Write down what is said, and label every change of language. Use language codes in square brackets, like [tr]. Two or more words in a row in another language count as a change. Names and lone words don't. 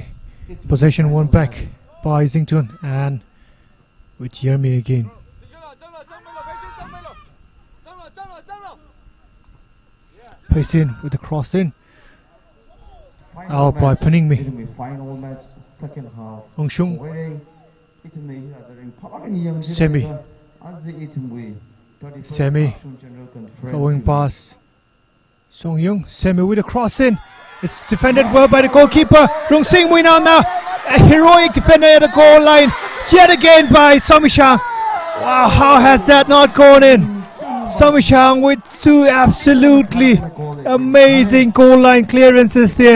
[en] Possession won back by Zingtun, and with Yermi again. Placed in with the cross in. Out by Paningmi. Final match, second half. Ong Shung. Semi. Semi going past Song Yung. Semi with a cross in. It's defended well by the goalkeeper. Rung Sing Mui now. A heroic defender at the goal line. Yet again by Somisha. Wow, how has that not gone in? Somishang with two absolutely amazing goal line clearances there.